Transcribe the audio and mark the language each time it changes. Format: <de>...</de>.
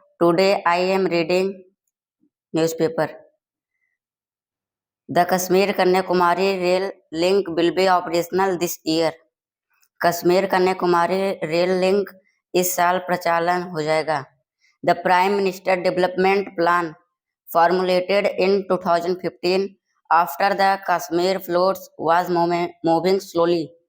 <en>Today I am reading newspaper. The Kashmir Kanyakumari rail link will be operational this year.</en> <hi>Kashmir Kanyakumari rail link इस साल प्रचालन हो जाएगा।</hi> <en>The Prime Minister Development Plan formulated in 2015 after the Kashmir floods was moving slowly.</en>